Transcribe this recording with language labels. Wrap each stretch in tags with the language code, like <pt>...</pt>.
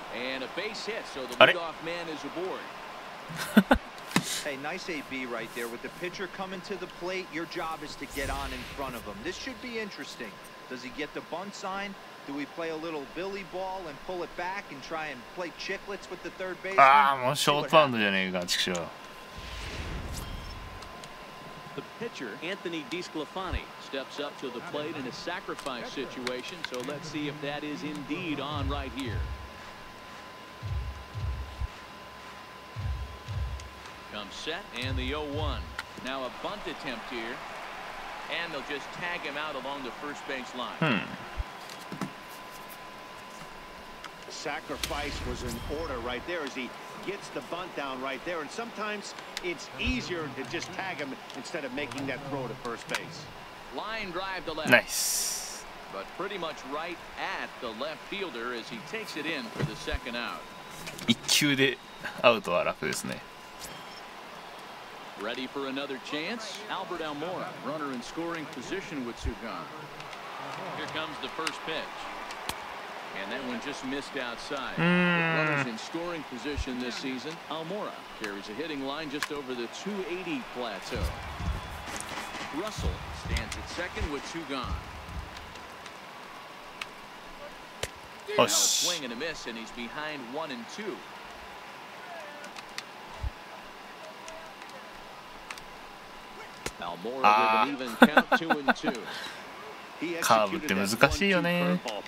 <en>And a base hit, so the leadoff man is aboard. Hey, nice AB right there. With the pitcher coming to the plate, your job is to get on in front of him. This should be interesting. Does he get the bunt sign? Do we play a little Billy ball and pull it back and try and play chicklets with the third baseman?</en> <ja>ああ、もうショートバウンドじゃねえか、畜生。</ja> <en>The pitcher, Anthony DeSclafani, steps up to the plate in a sacrifice situation, so let's see if that is indeed on right here. Comes set, and the 0-1. Now a bunt attempt here, and they'll just tag him out along the first base line. Sacrifice was in order right there as he gets the bunt down right there, and sometimes it's easier to just tag him instead of making that throw to first base. Line drive to left. Nice. But pretty much right at the left fielder as he takes it in for the second out.</en> <ja>1球でアウトは楽ですね。</ja> <en>Ready for another chance. Albert Almora, runner in scoring position with two gone. Here comes the first pitch. And that one just missed outside. Runners in scoring position this season. Almora carries a hitting line just over the 280 plateau. Russell stands at second with two gone. Now a swing and a miss, and he's behind 1-2. Almora with an even count 2-2.</en> <ja>カーブって難しいよね。</ja>